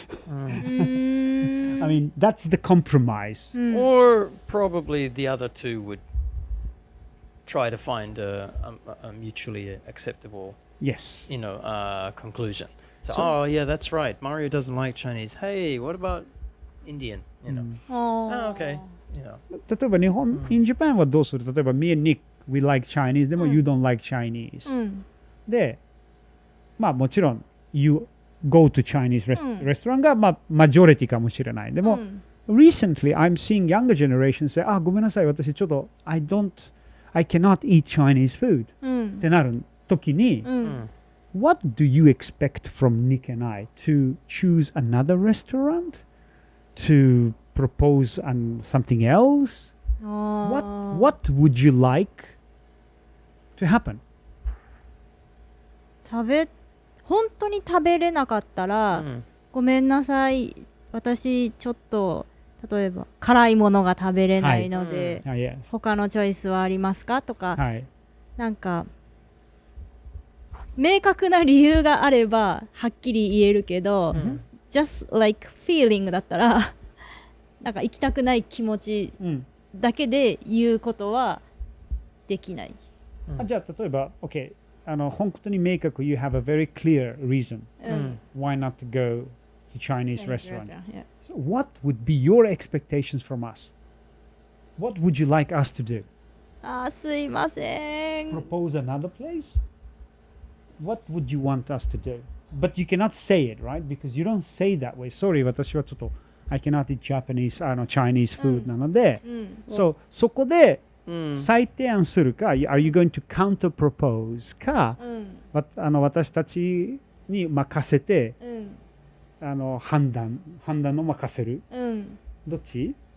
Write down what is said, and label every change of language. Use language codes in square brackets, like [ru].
[en] I mean, that's the compromise. Or probably the other two would try to find a mutually acceptable, Yes. you know, conclusion. So, oh yeah, that's right. Mario doesn't like Chinese. Hey, what about Indian? You know. Oh, okay. You know. [ja] 例えば日本、 [en] in Japan [ja] はどうする？ [en] 例えば me and Nick, we like Chinese, でも you don't like Chinese。 [ja] で、まあもちろん [en] you go to Chinese restaurant [ja] がまあマジョリティかもしれない。でも、 [en] recently I'm seeing younger generation say, [ja] あ、ごめんなさい、私ちょっと [en] I cannot eat Chinese food [ja] ってなる時に、 [en] what do you expect from Nick and I to choose another restaurant? To propose something else? What would you like to happen? [ja] 本当に食べれなかったら、ごめんなさい、私ちょっと例えば辛いものが食べれないので、他のチョイスはありますかとか、なんか明確な理由があればはっきり言えるけど、 [en] just like feeling [ja] だったらなんか行きたくない気持ちだけで言うことはできない。じゃあ例えば [en] OK [ja] 本当に明確 [en] you have a very clear reason why not to go to Chinese restaurant. So what would be your expectations from us? What would you like us to do? [ja] すいません。 [en] Propose another place? What would you want us to do? but you cannot say it, right? Because you don't say that way. [ja] Sorry, 私はちょっと [en] I cannot eat Japanese, Chinese food [ja] なので、そこで再提案するか、 [en] Are you going to counter propose [ja] か、私たちに任せて、判断を任せる、どっち？